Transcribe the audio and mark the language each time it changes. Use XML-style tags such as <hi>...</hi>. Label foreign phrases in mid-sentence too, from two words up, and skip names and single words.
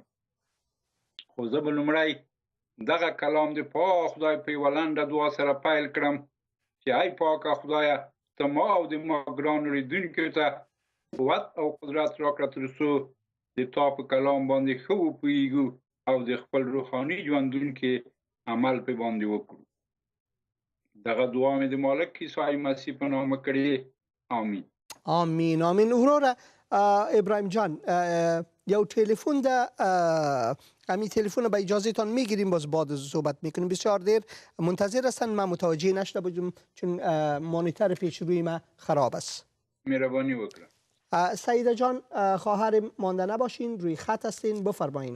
<ps>خو زه به لومړی دغه کلام د پاک خدای په یوه لنډه دعا سره پیل کړم چې ای پاکه خدایه ته ما او د ما ګران اورېدونکو ته قوت او قدرت راکړه ترڅو د تا په کلام باندې ښه وپوهېږو او د خپل روحاني ژوندون کې عمل په باندې وکړو. دغه دعا مې د مالک عیسی مسیح په نامه کړې. آمین.</ps> <fa>آمین آمین. وروره ابراهیم جان، یو تلفن ده، همین تلفن به اجازه تان میگیریم، باز بعد صحبت میکنیم. بسیار دیر منتظر هستن، من متوجه نشده بودم چون مانیتور پیش روی من خراب است.</fa> <ps>مهربانی وکړه.</ps> <fa>سعیده جان، خواهر مانده نباشین، روی خط هستین، بفرمایین.</fa>